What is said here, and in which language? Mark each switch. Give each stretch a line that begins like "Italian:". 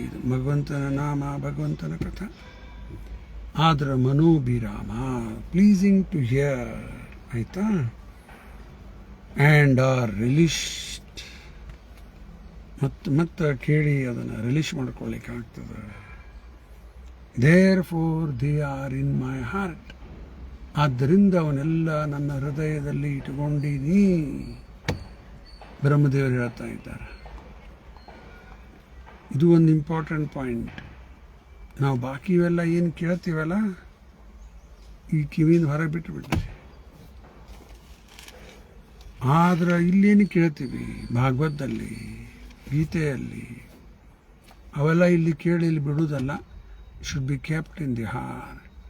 Kannada: ಇದು ಭಗವಂತನ ನಾಮ, ಭಗವಂತನ ಕಥಾ. ಆದ್ರೆ ಮನೋಭಿರಾಮ,
English: pleasing to hear,
Kannada: ಆಯ್ತಾ,
English: and are relished,
Kannada: ಮತ್ತೆ ಕೇಳಿ ಅದನ್ನು ರಿಲೀಶ್ ಮಾಡ್ಕೊಳ್ಳಿಕ್ಕೆ ಆಗ್ತದೆ.
English: Therefore they are in my heart.
Kannada: ಆದ್ದರಿಂದ ಅವನ್ನೆಲ್ಲ ನನ್ನ ಹೃದಯದಲ್ಲಿ ಇಟ್ಕೊಂಡಿನಿ. ಬ್ರಹ್ಮದೇವರು ಹೇಳ್ತಾ ಇದ್ದಾರೆ. ಇದು ಒಂದು
English: Important point.
Kannada: ನಾವು ಬಾಕಿ ಇವೆಲ್ಲ ಏನು ಕೇಳ್ತೀವಲ್ಲ, ಈ ಕಿವಿಯಿಂದ ಹೊರಗೆ ಬಿಟ್ಟುಬಿಟ್ರಿ. ಆದ್ರೆ ಇಲ್ಲೇನು ಕೇಳ್ತೀವಿ, ಭಾಗವತದಲ್ಲಿ, ಗೀತೆಯಲ್ಲಿ, ಅವೆಲ್ಲ ಇಲ್ಲಿ ಕೇಳಿ ಇಲ್ಲಿ ಬಿಡುವುದಲ್ಲ.
English: should be kept in the heart.